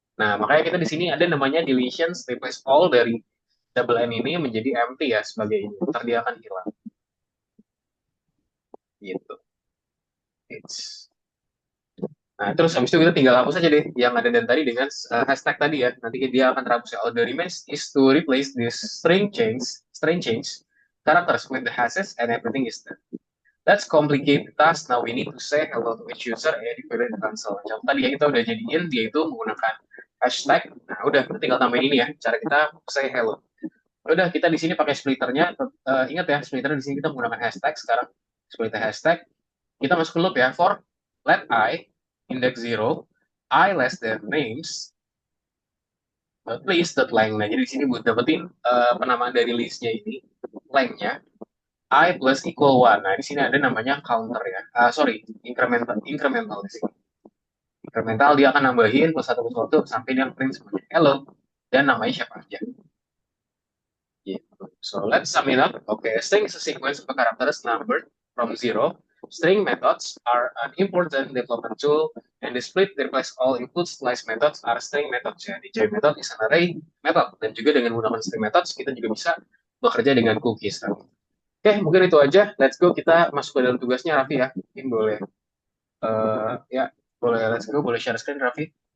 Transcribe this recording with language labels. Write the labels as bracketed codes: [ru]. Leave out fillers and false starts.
[id] Nah, makanya kita di sini ada namanya deletion replace all dari double n ini menjadi empty ya sebagai ini. Ntar dia akan hilang. Gitu. Nah, terus habis itu kita tinggal hapus aja deh yang ada dan tadi dengan hashtag tadi ya. Nanti dia akan terhapus ya. [en] All the remains is to replace this string change characters with the hashes and everything is done. Let's complicate the task. Now we need to say hello to each user and declare the console. [id] Contoh tadi ya kita udah jadiin dia itu menggunakan hashtag. Nah, udah kita tinggal tambahin ini ya. Cara kita say hello. Udah kita di sini pakai splitternya. Ingat ya, splitter di sini kita menggunakan hashtag sekarang. Splitter hashtag. Kita masuk ke loop ya. [en] For let I index 0, I less than names, list dot length. [id] Nah, jadi di sini buat dapetin penamaan dari listnya ini, lengthnya I plus equal 1. Nah, di sini ada namanya counter ya. Sorry, incremental di sini. Incremental dia akan nambahin plus satu sampai dia print semuanya hello dan namanya siapa aja. [en] Gitu. So let's sum it up. Okay, a string is a sequence of characters numbered from 0 String methods are an important development tool, and the split replace all includes slice methods are string methods. [id] Ya, [en] DJ method is an array method, [id] dan juga dengan menggunakan string methods kita juga bisa bekerja dengan cookies. Oke, mungkin itu aja. [en] Let's go, [id] kita masuk ke dalam tugasnya, Raffi ya. Mungkin boleh, ya, boleh [en] let's go, [id] boleh share screen, Raffi.